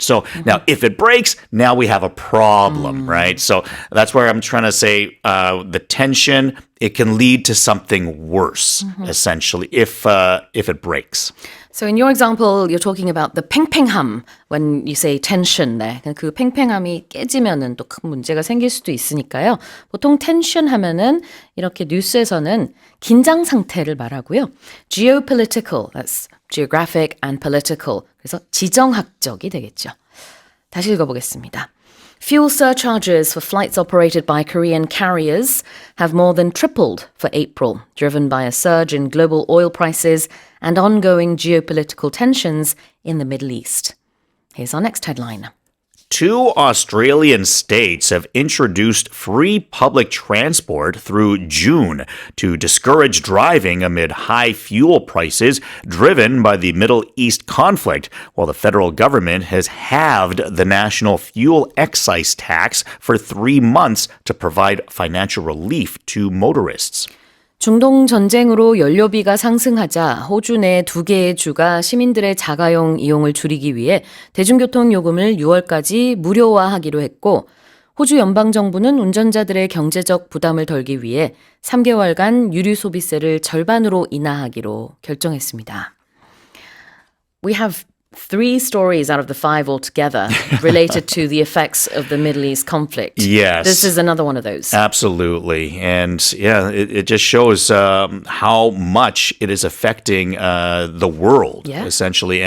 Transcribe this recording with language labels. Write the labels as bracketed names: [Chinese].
[English] So now if it breaks, now we have a problem, right? So that's where I'm trying to say the tension it can lead to something worse, essentially, if it breaks. So in your example, you're talking about the 팽팽함 when you say tension. [Korean] 네. 그 팽팽함이 깨지면은 또 큰 문제가 생길 수도 있으니까요. 보통 tension 하면은 이렇게 뉴스에서는 긴장 상태를 말하고요. [English] geopolitical, that's geographic and political. [Korean] 그래서 지정학적이 되겠죠. 다시 읽어보겠습니다. [English] Fuel surcharges for flights operated by Korean carriers have more than tripled for April, driven by a surge in global oil prices and ongoing geopolitical tensions in the Middle East. Here's our next headline. 2 Australian states have introduced free public transport through June to discourage driving amid high fuel prices driven by the Middle East conflict, while the federal government has halved the national fuel excise tax for 3 months to provide financial relief to motorists. [Korean] 중동 전쟁으로 연료비가 상승하자 호주 내 2개의 주가 시민들의 자가용 이용을 줄이기 위해 대중교통 요금을 6월까지 무료화하기로 했고 호주 연방정부는 운전자들의 경제적 부담을 덜기 위해 3개월간 유류소비세를 절반으로 인하하기로 결정했습니다. [English] We have 3 stories out of the 5 altogether related to the effects of the Middle East conflict. Yes. This is another one of those. Absolutely. And yeah, it just shows how much it is affecting the world, essentially.